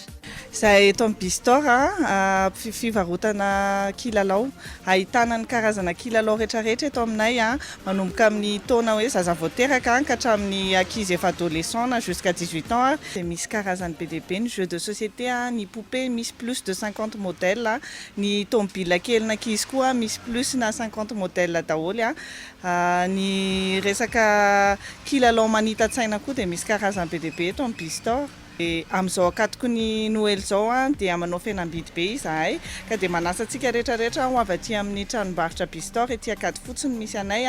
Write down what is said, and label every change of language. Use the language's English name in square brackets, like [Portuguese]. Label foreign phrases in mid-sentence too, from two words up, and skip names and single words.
[Malagasy] Zahay eto amin'ny Bistor fivarotana kilalao, ahitana ny karazana kilalao rehetrarehetra eto aminay manomboka amin'ny taona hoe zaza vao teraka ka hatramin'ny ankizy efa adolescent na [French] jusqu'à 18 ans. [Malagasy] Dia misy karazany be dia be ny [French] jeu de société, [Malagasy] ny poupée misy [French] plus de 50 modèles, [Malagasy] ny tomobile kelyn'ankizy koa misy plus na 50 modèles daholo. Ny resaka kilalao manita-tsaina koa dia misy karazany be dia be eto amin'ny Bistor. Amin'izao akatoko ny Noël zao dia manao fihenam-bidy be izahay ka dia manasa antsika rehetrarehetra ho avy aty amin'ny tranombarotra Bistor ety Ankadifotsy no misy anay.